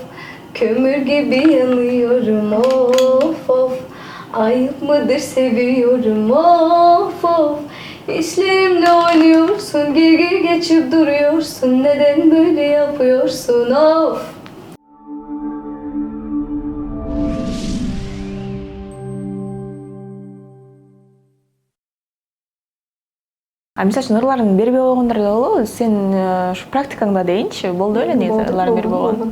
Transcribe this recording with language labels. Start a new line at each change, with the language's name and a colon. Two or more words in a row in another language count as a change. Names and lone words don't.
Turkish: Kömür gibi yanıyorum of of, ayıp mıdır seviyorum of of. İşlerimle oynuyorsun, gir geçip duruyorsun, neden böyle yapıyorsun of.
Kyrgyz: Мисалы үчүн ырларын бербей койгондор да болобу? Сен ушу практикаңда дейинчи, болду беле негизи ырларын бербей койгон?